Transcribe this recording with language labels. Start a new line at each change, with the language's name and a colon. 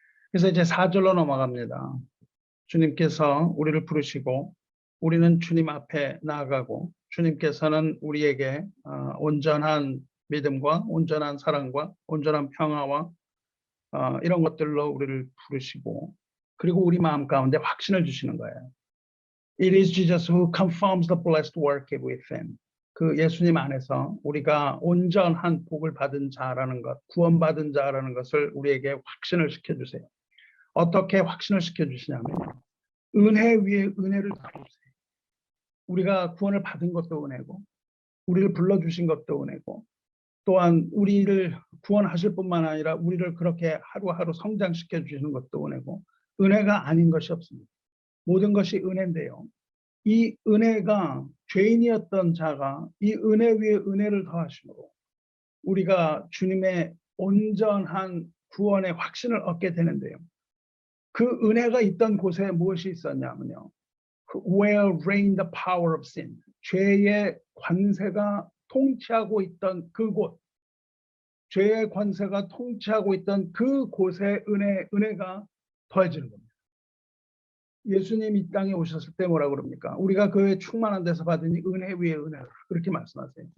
Korean: 그래서 이제 4절로 넘어갑니다. 주님께서 우리를 부르시고 우리는 주님 앞에 나아가고 주님께서는 우리에게 온전한 믿음과 온전한 사랑과 온전한 평화와 이런 것들로 우리를 부르시고 그리고 우리 마음 가운데 확신을 주시는 거예요.
English: It is Jesus who confirms the blessed work within.
Korean: 그 예수님 안에서 우리가 온전한 복을 받은 자라는 것, 구원받은 자라는 것을 우리에게 확신을 시켜주세요. 어떻게 확신을 시켜주시냐면 은혜 위에 은혜를 더주세요. 우리가 구원을 받은 것도 은혜고 우리를 불러주신 것도 은혜고 또한 우리를 구원하실 뿐만 아니라 우리를 그렇게 하루하루 성장시켜 주시는 것도 은혜고 은혜가 아닌 것이 없습니다. 모든 것이 은혜인데요. 이 은혜가 죄인이었던 자가 이 은혜 위에 은혜를 더하심으로 우리가 주님의 온전한 구원의 확신을 얻게 되는데요. 그 은혜가 있던 곳에 무엇이 있었냐면요.
English: Where reigned the power of sin.
Korean: 죄의 관세가 통치하고 있던 그곳. 죄의 관세가 통치하고 있던 그곳에 은혜가 더해지는 겁니다. 예수님 이 땅에 오셨을 때 뭐라고 그럽니까? 우리가 그의 충만한 데서 받으니 은혜 위에 은혜를 그렇게 말씀하세요.